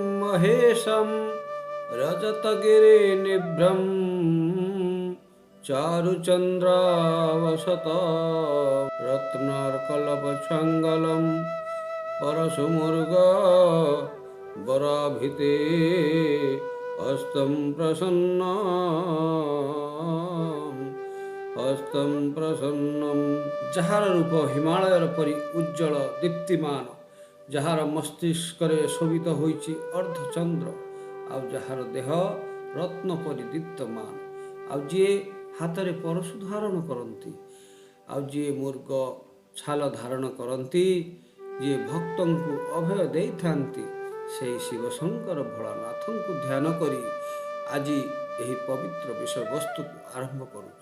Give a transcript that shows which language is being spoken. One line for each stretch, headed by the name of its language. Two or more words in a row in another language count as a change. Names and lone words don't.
Sanskrit: महेशं रजतगिरिनिभ्रं चारुचन्द्रावसत रत्नार्कलपच्छाङ्गलं परशुमृग वराभिते हस्तं प्रसन्नं
Odia: ଯାହାର ରୂପ ହିମାଳୟର ପରି ଉଜ୍ଜଳ ଦୀପ୍ତିମାନ, ଯାହାର ମସ୍ତିଷ୍କରେ ଶୋଭିତ ହୋଇଛି ଅର୍ଦ୍ଧଚନ୍ଦ୍ର, ଆଉ ଯାହାର ଦେହ ରତ୍ନ ପରି ଦୀପ୍ତମାନ, ଆଉ ଯିଏ ହାତରେ ପରଶୁ ଧାରଣ କରନ୍ତି, ଆଉ ଯିଏ ମୃଗ ଛାଲ ଧାରଣ କରନ୍ତି, ଯିଏ ଭକ୍ତଙ୍କୁ ଅଭୟ ଦେଇଥାନ୍ତି, ସେହି ଶିବଶଙ୍କର ଭୋଳାନାଥଙ୍କୁ ଧ୍ୟାନ କରି ଆଜି ଏହି ପବିତ୍ର ବିଷୟବସ୍ତୁକୁ ଆରମ୍ଭ କରୁଛି।